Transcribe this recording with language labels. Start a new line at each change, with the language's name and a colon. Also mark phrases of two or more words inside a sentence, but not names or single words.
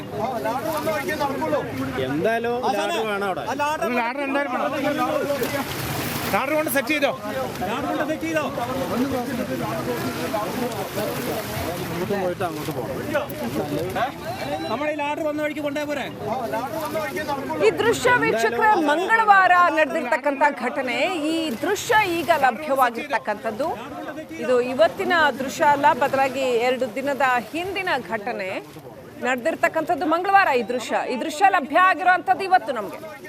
Malayalam: എന്തായാലും ആർഡർ വേണം അവിടെ. ആർഡർ എന്തായാലും വേണം. ആർഡർ കൊണ്ട് സെറ്റ് ചെയ്തോ പോയിട്ട് അങ്ങോട്ട് പോകണം. നമ്മുടെ ആർഡർ വന്ന വഴിക്ക് കൊണ്ടേ പോരെ.
Kannada: ಈ ದೃಶ್ಯ ವೀಕ್ಷಕರ ಮಂಗಳವಾರ ನಡೆದಿರ್ತಕ್ಕಂಥ ಘಟನೆ. ಈ ದೃಶ್ಯ ಈಗ ಲಭ್ಯವಾಗಿರ್ತಕ್ಕಂಥದ್ದು. ಇದು ಇವತ್ತಿನ ದೃಶ್ಯ ಅಲ್ಲ, ಬದಲಾಗಿ 2 ದಿನದ ಹಿಂದಿನ ಘಟನೆ ನಡೆದಿರ್ತಕ್ಕಂಥದ್ದು. ಮಂಗಳವಾರ ಈ ದೃಶ್ಯ ಲಭ್ಯ ಆಗಿರುವಂಥದ್ದು ಇವತ್ತು ನಮಗೆ.